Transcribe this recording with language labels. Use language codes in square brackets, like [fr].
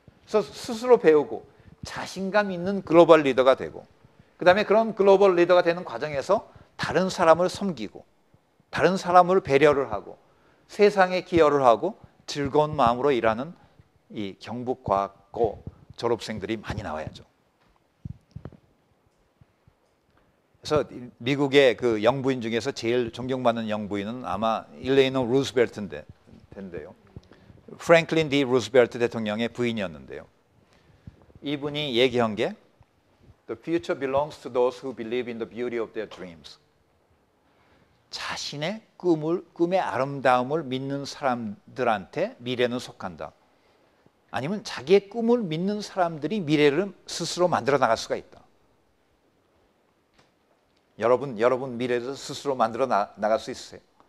[ko] 그래서 스스로 배우고 자신감 있는 글로벌 리더가 되고 그 다음에 그런 글로벌 리더가 되는 과정에서 다른 사람을 섬기고 다른 사람을 배려를 하고 세상에 기여를 하고 즐거운 마음으로 일하는 이 경북과학고 졸업생들이 많이 나와야죠. 그래서 미국의 그 영부인 중에서 제일 존경받는 영부인은 아마 일레이노 루스벨트인데요. 프랭클린 D 루스벨트 대통령의 부인이었는데요. 이분이 얘기한 게 [en] The future belongs to those who believe in the beauty of their dreams. [ko] 자신의 꿈의 아름다움을 믿는 사람들한테 미래는 속한다. 아니면 자기의 꿈을 믿는 사람들이 미래를 스스로 만들어 나갈 수가 있다. 여러분 미래를 스스로 만들어 나갈 수 있으세요?